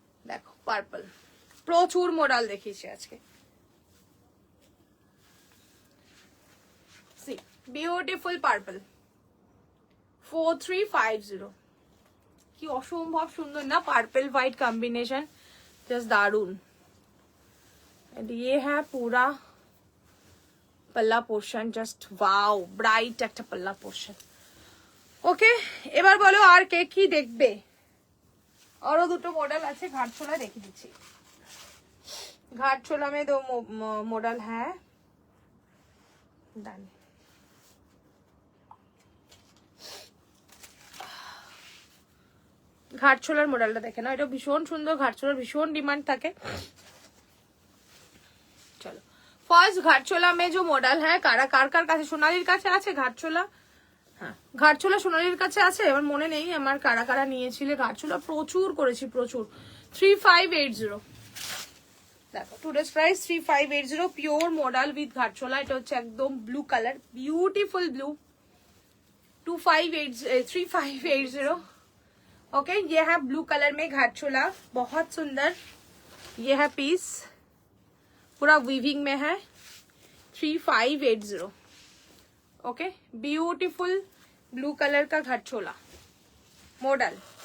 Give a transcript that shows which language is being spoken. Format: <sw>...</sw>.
<bn>দেখো পার্পল, প্রচুর মডেল দেখিয়েছি আজকে।</bn> <en>See beautiful purple, 4350।</en> <bn>কি অসম্ভব সুন্দর না পার্পল व्हाइट कॉम्बिनेशन, जस्ट दारुण।</bn> <hi>एंड ये है पूरा पल्ला पोर्शन, जस्ट वाओ, ब्राइट একটা पल्ला पोर्शन, ওকে?</hi> <bn>এবার বলো আর কে কি দেখবে। আরো দুটো মডেল আছে, ঘাটছোলা দেখিয়ে দিচ্ছি।</bn> <hi>घाटचोला में 2 मॉडल है, डन।</hi> <bn>ঘাটছোলার মডেলটা দেখে না, এটা ভীষণ সুন্দর, ঘাটছোলার ভীষণ ডিমান্ড থাকে। চলো ফার্স্ট ঘাটছোলা में जो মডেল है, কার কার কাছে, সোনালির কাছে আছে ঘাটছোলা? হ্যাঁ ঘাটছোলা সোনালির কাছে আছে, আমার মনে নেই আমার কারা কারা নিয়েছিলে। ঘাটছোলা প্রচুর করেছি, প্রচুর। 3580 দেখো today's price 3580 pure model with ঘাটচোলা। এটা হচ্ছে একদম ব্লু কালার, বিউটিফুল ব্লू 3580।</bn> <hi>ओके ये है ब्लू कलर में घाटचोला, बहुत सुंदर। ये है पीस, पूरा वीविंग में है। 3580। ओके ब्यूटीफुल ब्लू कलर का घाटचोला मॉडल।</hi>